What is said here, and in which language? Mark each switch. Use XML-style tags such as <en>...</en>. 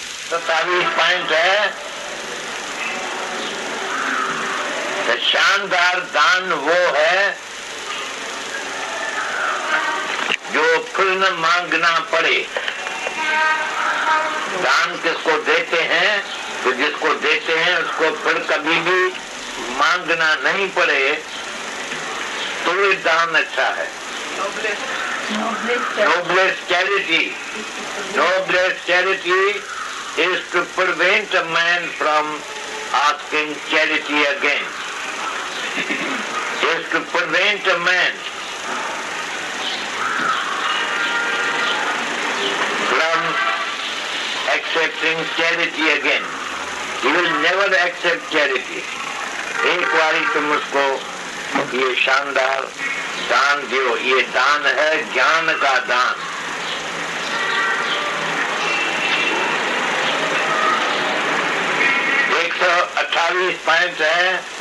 <hi>27 point है, तो शानदार दान वो है जो फिर न मांगना पड़े। दान किसको देते हैं? तो जिसको देते हैं उसको फिर कभी भी मांगना नहीं पड़े, तो ये दान अच्छा है।</hi> <en>Noblest charity. Noblest charity is to prevent a man from asking charity again. Is to prevent a man from accepting charity again. He will never accept charity.</en> <hi>एक बारी तुम उसको ये शानदार दान जो ये दान है ज्ञान का दान। एक 128 पॉइंट है।</hi>